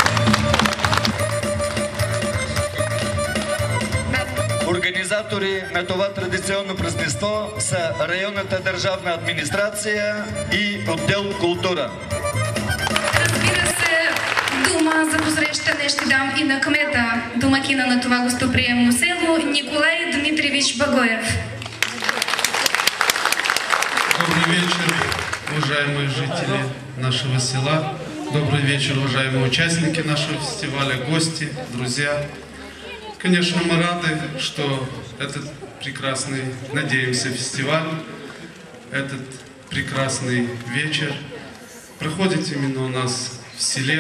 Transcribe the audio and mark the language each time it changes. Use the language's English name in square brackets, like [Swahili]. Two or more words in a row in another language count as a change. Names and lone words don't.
[Bulgarian] Организатори на това традиционно празненство са районната държавна администрация и отдел култура. Разбира се, дума за посрещане ще дам и на кмета, домакина на това гостоприемно село Николай Дмитриевич Багоев. [Russian] Добрый вечер, уважаемые жители нашего села. Добрый вечер, уважаемые участники нашего фестиваля, гости, друзья. Конечно, мы рады, что этот прекрасный, надеемся, фестиваль, этот прекрасный вечер проходит именно у нас в селе.